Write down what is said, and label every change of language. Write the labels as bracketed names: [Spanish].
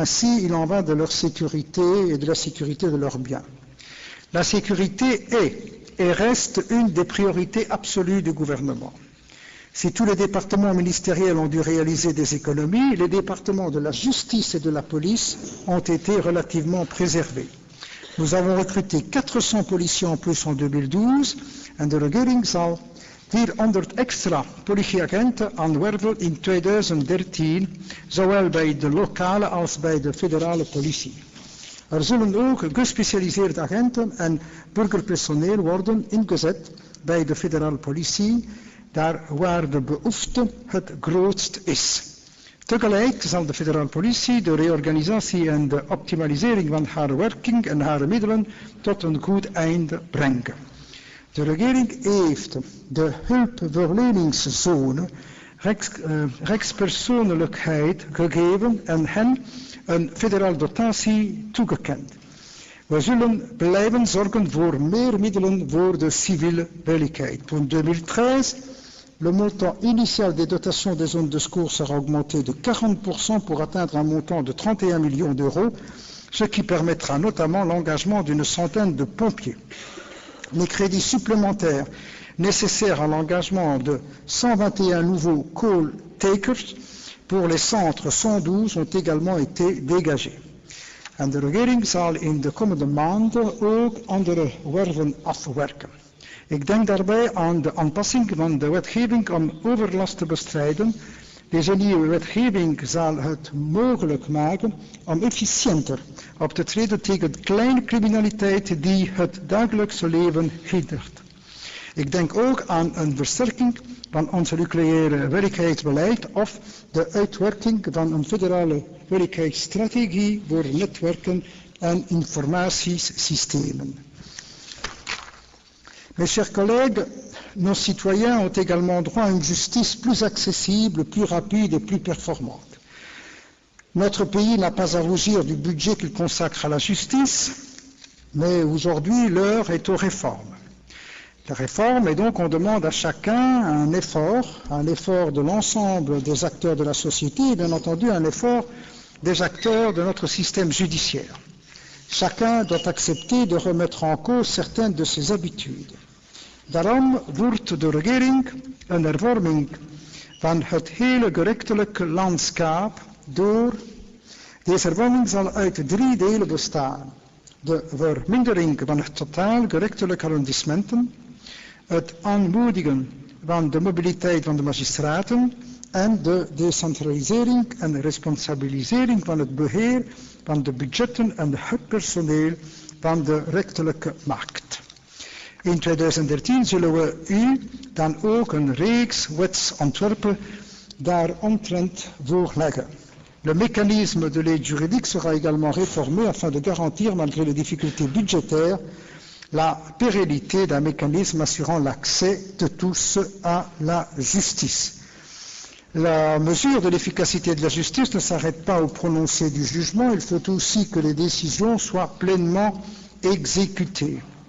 [French] Ainsi, il en va de leur sécurité et de la sécurité de leurs biens. La sécurité est et reste une des priorités absolues du gouvernement. Si tous les départements ministériels ont dû réaliser des économies, les départements de la justice et de la police ont été relativement préservés. Nous avons recruté 400 policiers en plus en 2012 [Dutch] en de regering zal 400 extra politieagenten aanwerven in 2013, zowel bij de lokale als bij de federale politie. Er zullen ook gespecialiseerde agenten en burgerpersoneel worden ingezet bij de federale politie, daar waar de behoefte het grootst is. Tegelijk zal de federale politie de reorganisatie en de optimalisering van haar werking en haar middelen tot een goed einde brengen. De regering heeft de hulpverleningszone rechtspersoonlijkheid gegeven en hen een federale dotatie toegekend. We zullen blijven zorgen voor meer middelen voor de civiele veiligheid. [French] Pour 2013, le montant initial des dotations des zones de secours sera augmenté de 40% pour atteindre un montant de 31 millions d'euros, ce qui permettra notamment l'engagement d'une centaine de pompiers. Les crédits supplémentaires nécessaires à l'engagement de 121 nouveaux call takers pour les centres 112 ont également été dégagés. [Dutch] En de regering zal in de komende maanden ook andere werven afwerken. Ik denk daarbij aan de aanpassing van de wetgeving om overlast te bestrijden. Deze nieuwe wetgeving zal het mogelijk maken om efficiënter op te treden tegen kleine criminaliteit die het dagelijkse leven hindert. Ik denk ook aan een versterking van ons nucleaire veiligheidsbeleid of de uitwerking van een federale veiligheidsstrategie voor netwerken en informatiesystemen. [French] Mes chers collègues, nos citoyens ont également droit à une justice plus accessible, plus rapide et plus performante. Notre pays n'a pas à rougir du budget qu'il consacre à la justice, mais aujourd'hui l'heure est aux réformes. La réforme, et donc on demande à chacun un effort de l'ensemble des acteurs de la société et bien entendu un effort des acteurs de notre système judiciaire. Chacun doit accepter de remettre en cause certaines de ses habitudes. [Dutch] Daarom wordt de regering een hervorming van het hele gerechtelijke landschap door. Deze hervorming zal uit 3 delen bestaan. De vermindering van het totaal gerechtelijke arrondissementen, het aanmoedigen van de mobiliteit van de magistraten en de decentralisering en responsabilisering van het beheer van de budgetten en het personeel van de rechterlijke macht. In 2013 zullen we u dan ook een reeks wetsontwerpen daaromtrent voorleggen. [French] Le mécanisme de l'aide juridique sera également réformé afin de garantir, malgré les difficultés budgétaires, la pérennité d'un mécanisme assurant l'accès de tous à la justice. La mesure de l'efficacité de la justice ne s'arrête pas au prononcé du jugement, il faut aussi que les décisions soient pleinement exécutées.